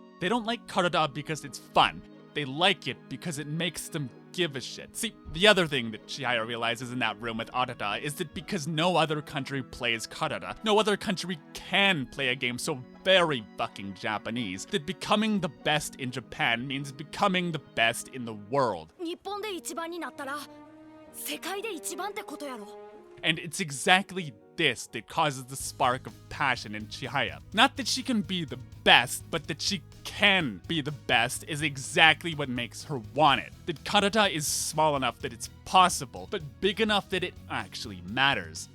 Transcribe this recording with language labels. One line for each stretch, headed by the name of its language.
English: They don't like karuta because it's fun. They like it because it makes them give a shit. See, the other thing that Chihaya realizes in that room with Arata is that because no other country plays karuta, no other country can play a game so very fucking Japanese, that becoming the best in Japan means becoming the best in the world.
Japanese: 日本で一番になったら世界で一番ってことやろ
English: And it's exactly this that causes the spark of passion in Chihaya. Not that she can be the best, but that she can be the best is exactly what makes her want it. That karuta is small enough that it's possible, but big enough that it actually matters.